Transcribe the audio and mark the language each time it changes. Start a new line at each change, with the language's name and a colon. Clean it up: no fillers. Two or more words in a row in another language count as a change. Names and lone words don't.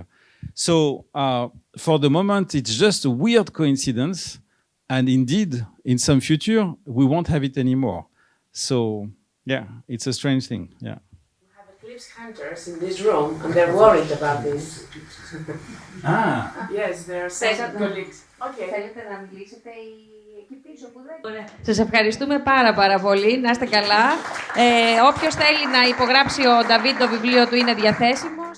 English: So for the moment, it's just a weird coincidence. And indeed, in some future, we won't have it anymore. So yeah, it's a strange thing. Yeah. Eclipse hunters in this room, and they're worried about this. Yes, there are some colleagues. Okay.
Greek: Θέλετε να μιλήσετε εκεί πίσω που δεν... Σας ευχαριστούμε πάρα πολύ. Να είστε καλά. Όποιος θέλει να υπογράψει ο Νταβίντ το βιβλίο του είναι διαθέσιμο.